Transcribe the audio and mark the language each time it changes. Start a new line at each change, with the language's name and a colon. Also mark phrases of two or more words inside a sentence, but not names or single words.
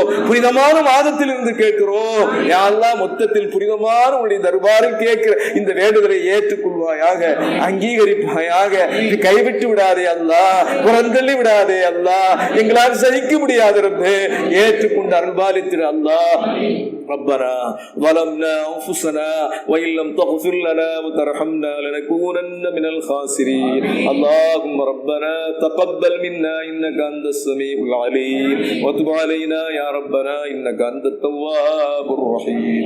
Tamil: புனிதமான மாதத்தில் இருந்து கேட்கிறோம். யா அல்லாஹ், மொத்தத்தில் புனிதமான உன்னுடைய தர்பாரில் கேட்கிற இந்த வேண்டுதலை ஏற்றுக்கொள்வாயாக, அங்கீகரிப்பாயாக. கைவிட்டு விடாதே அல்லாஹ், புறந்தள்ளி விடாதே அல்லாஹ். எங்களால் சகிக்க முடியாத ரப்பே, ஏற்றுக்கொண்டு அருள்பாலித்திரு அல்லாஹ்.
Arabic: ربنا ظلمنا أنفسنا وإن لم تغفر لنا وترحمنا لنكونن من الخاسرين. اللهم ربنا تقبل منا إنك أنت السميع العليم وتب علينا يا ربنا إنك أنت التواب الرحيم.